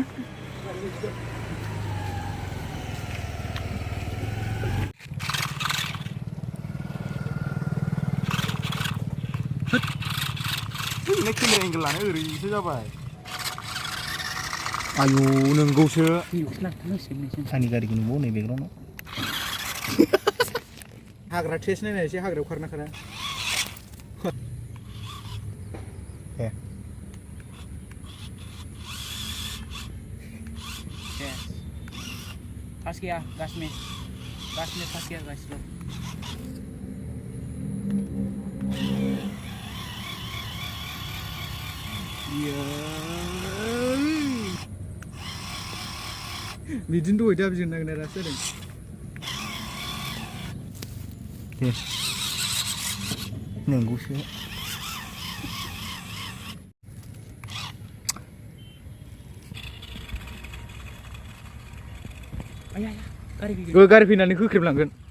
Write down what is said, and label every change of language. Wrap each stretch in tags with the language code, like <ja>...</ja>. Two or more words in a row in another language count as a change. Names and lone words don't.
<brx>केमेरा एंगेल लानो ओरैसो जाबाय आयु नोंगौसो आंनि गारिखौ नुबाव नै बेकग्राउन्डआव हाग्रा टेस्ट नायनाय एसे हाग्रायाव खारना खारा</brx> <hi>फंस गया गाछ में फंस गया गाइस लोग</hi> <brx>बिदिनो दहाय दाबिजों नागिरनायासो जादों नंगौसो गारि फैनानै होख्रेबलांगोन</brx>